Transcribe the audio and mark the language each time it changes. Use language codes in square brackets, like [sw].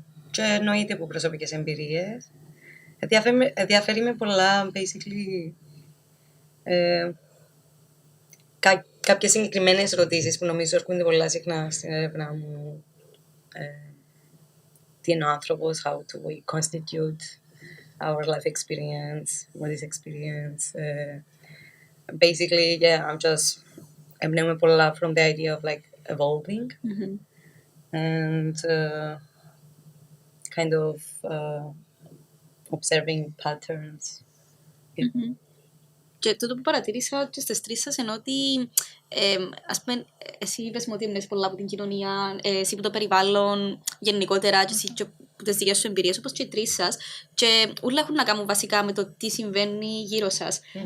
[el] Και εννοείται από προσωπικές εμπειρίες. Ενδιαφέρει με πολλά, basically, κάποιες συγκεκριμένες ερωτήσεις που νομίζω έρχονται πολλά συχνά στην έρευνα μου. Τι είναι ο άνθρωπος, [en] how do we constitute our life experience, what is experience. Basically, yeah, I'm just [el] εμπνέομαι πολλά [en] from the idea of like evolving and kind of observing patterns. [el] Και τούτο που παρατήρησα και στις τρεις σας είναι ότι, ας πούμε, εσύ είπες μου ότι εμπνέεις πολλά από την κοινωνία, εσύ από το περιβάλλον γενικότερα και εσύ και από τις δικές σου εμπειρίες, όπως και οι τρεις σας, και όλα έχουν να κάνουν βασικά με το τι συμβαίνει γύρω σας.